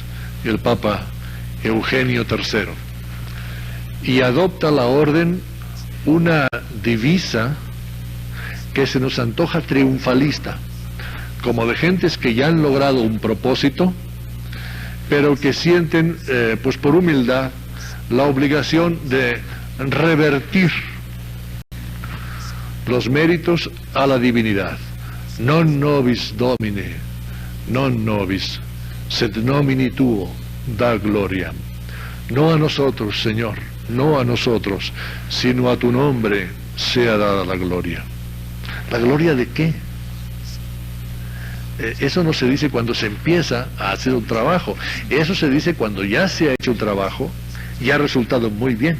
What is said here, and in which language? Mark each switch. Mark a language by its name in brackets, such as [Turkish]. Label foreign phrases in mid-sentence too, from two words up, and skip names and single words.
[Spanish] el Papa Eugenio III, y adopta la orden una divisa que se nos antoja triunfalista, como de gentes que ya han logrado un propósito, pero que sienten, pues por humildad, la obligación de revertir los méritos a la divinidad. [Latin] Non nobis Domine, non nobis, sed nomini tuo da gloria. [Spanish] No a nosotros, Señor, no a nosotros, sino a tu nombre sea dada la gloria. ¿La gloria de qué? Eso no se dice cuando se empieza a hacer un trabajo. Eso se dice cuando ya se ha hecho un trabajo y ha resultado muy bien.